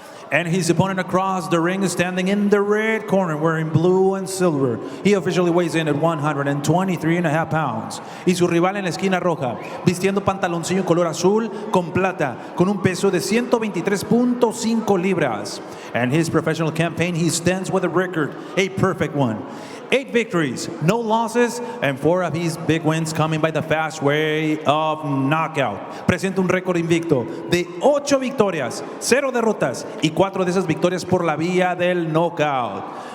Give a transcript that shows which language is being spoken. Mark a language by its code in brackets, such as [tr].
[en] And his opponent across the ring is standing in the red corner, wearing blue and silver. He officially weighs in at 123.5 pounds. [es] Y su rival en la esquina roja, vistiendo pantaloncillo en color azul con plata, con un peso de 123.5 libras. [en] And his professional campaign, he stands with a record, a perfect one. 8 victories, no losses, and 4 of his big wins coming by the fast way of knockout. [es] Presenta un récord invicto de 8 victorias, 0 derrotas y 4 de esas victorias por la vía del knockout.